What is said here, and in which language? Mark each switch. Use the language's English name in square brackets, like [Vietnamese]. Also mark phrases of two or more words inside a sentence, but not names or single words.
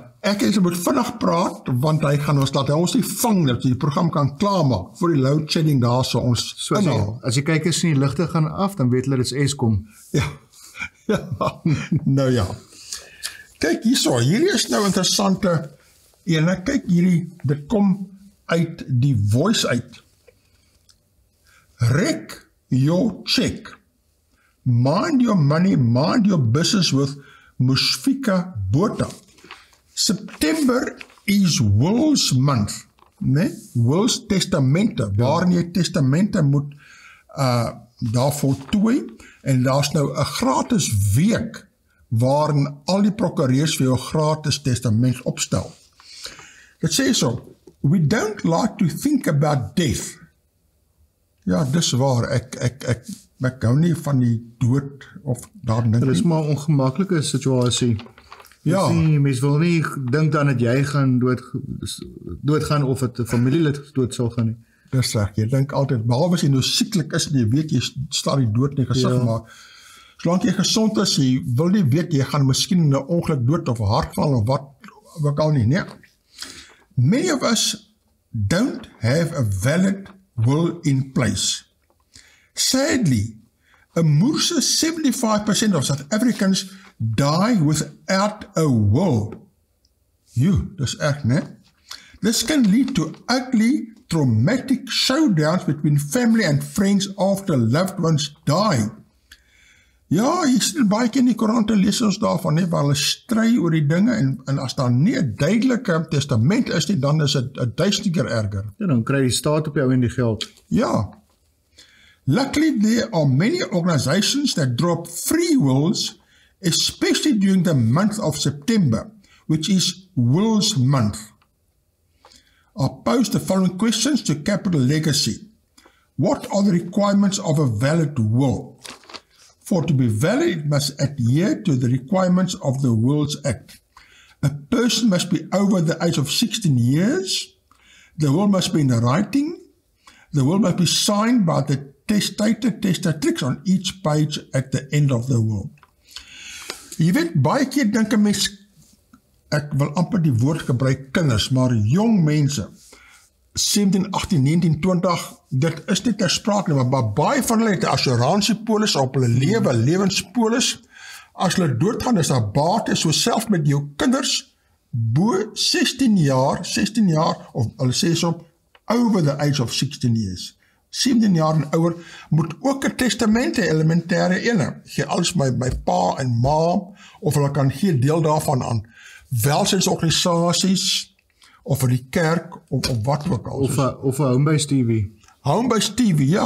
[Afrikaans] Ek moet vinnig praat, want hy gaan ons laat ons nie vang dat die program kan klaarmaak voor die loadshedding daar so ons inhaal. As jy kyk as die ligte gaan af, dan weet hulle dit is Eskom. Ja. Nou ja. Kyk hierso, hierdie is nou interessante ene. Kyk hierdie, dit kom uit die voice uit. [English] Wreck your check. Mind your money, mind your business with Mushfika Botha. September is Will's month, [Afrikaans] né? Will's testamente, waarin jy testamente moet daar voltooi, en daar's nou 'n gratis week waarin al die prokureurs vir jou gratis testament opstel. Dit sê so, [English] we don't like to think about death. [Afrikaans] Ja, dis waar, ek hou nie van die dood of daar dink nie. Dit is maar 'n ongemaklike situasie. Ja. Mens wil nie dink dan dat jy gaan doodgaan of het 'n familielid dood sal gaan nie. Dis reg, jy dink altyd, behalwe as jy nou sieklik is, jy weet jy staan die dood in die gesig, maar solank jy gesond is, jy wil nie weet, jy gaan miskien in 'n ongeluk dood of 'n hartval of wat ook al nie, nee. [English] Many of us don't have a valid will in place. Sadly, a moerse 75% of South Africans die without a will. [Afrikaans] Dis erg, né? [English] This can lead to ugly, traumatic showdowns between family and friends after loved ones die. [Afrikaans] Ja, jy sien baie keer in die koerante lees ons daarvan, nee, waar hulle stry oor die dinge, en as daar nie 'n duidelike testament is nie, dan is dit 1000 keer erger. Ja, dan kry die staat op jou in die geld. Ja. [English] Luckily, there are many organizations that drop free wills, especially during the month of September, which is Will's Month. I'll pose the following questions to Capital Legacy. What are the requirements of a valid will? For to be valid, it must adhere to the requirements of the Wills Act. A person must be over the age of 16 years. The will must be in writing. The will must be signed by the testatrix on each page at the end of the will. [Afrikaans] Jy weet, baie keer dink 'n mens, ek wil amper die woord gebruik kinders, maar jong mense, 17, 18, 19, 20, dit is nie ter sprake nie, maar baie van hulle het 'n assurantiepolis op hulle lewenspolis. As hulle doodgaan, is daar bate, so self met jou kinders, bo 16 jaar, of hulle sê so, [English] over the age of 16 years. [Afrikaans] 17 jaar en ouer, moet ook 'n testament hê, elementêre ene. Gee alles my pa en ma, of hulle kan gee deel daarvan aan welsynsorganisasies, of vir die kerk, of wat ook al. Of 'n Homebase TV. Homebase TV, ja.